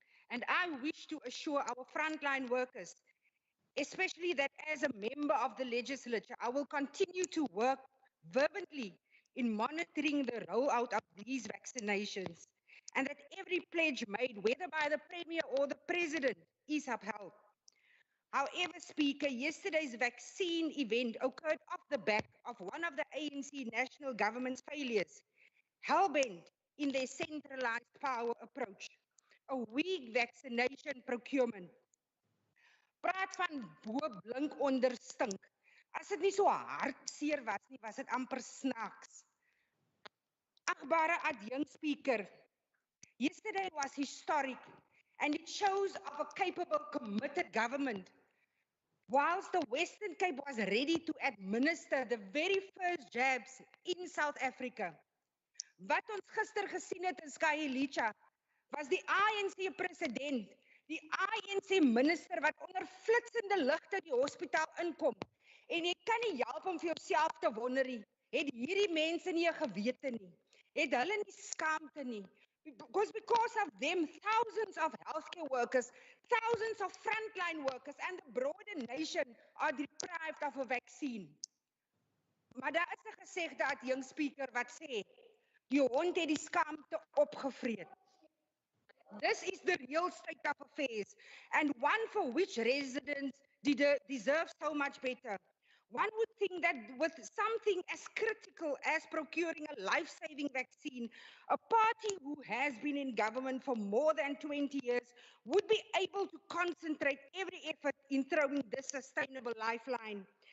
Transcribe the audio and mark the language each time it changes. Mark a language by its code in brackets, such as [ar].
[en] And I wish to assure our frontline workers, especially that as a member of the legislature, I will continue to work fervently in monitoring the rollout of these vaccinations, and that every pledge made, whether by the Premier or the President, is upheld. However, Speaker, yesterday's vaccine event occurred off the back of one of the ANC national government's failures, hell-bent in their centralized power approach, a weak vaccination procurement. [af] Praat van bo blink onder stink. As dit nie so hartseer was nie, was dit amper snaaks. Agbare adjunct [en] Speaker, yesterday was historic and it shows of a capable, committed government. Whilst the Western Cape was ready to administer the very first jabs in South Africa, [af] wat ons gister gesien het in Khayelitsha was die ANC president, die ANC minister wat onder flitsende ligte die hospitaal inkom. En jy kan nie help om vir jouself te wonder nie, het hierdie mense nie 'n gewete nie, het hulle nie skaamte nie. [en] Because of them, thousands of healthcare workers, thousands of frontline workers and the broader nation are deprived of a vaccine. [af] Maar daar is 'n gesegde adjunct Speaker wat sê, die hond het die skaamte opgevreet. [en] This is the real state of affairs, and one for which residents deserve so much better. One would think that with something as critical as procuring a life-saving vaccine, a party who has been in government for more than 20 years would be able to concentrate every effort in throwing this sustainable lifeline.